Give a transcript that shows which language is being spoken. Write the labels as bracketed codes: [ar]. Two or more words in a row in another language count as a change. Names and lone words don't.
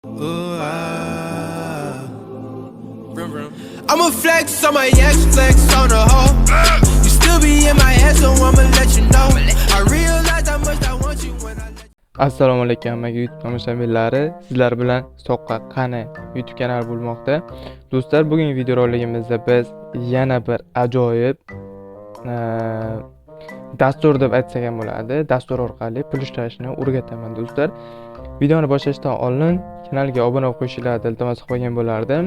[en] Ooh, I'ma flex on my ex, flex on the hoe. You still be in my head, so I'ma let you know. I realize how much I want you when I let you. [uz] Assalomu alaykum hammaga YouTube tomoshabinlari. Sizlar bilan Soqqa qani YouTube kanali bo'lmoqda. Do'stlar, bugungi videoroligimizda biz yana bir ajoyib dastur deb aytsak ham bo'ladi. Dastur orqali pul ishlashni o'rgataman do'stlar. Videoni boshlashdan oldin kanalga obuna bo'lib qo'yishingizni iltimos qilgan bo'lardim.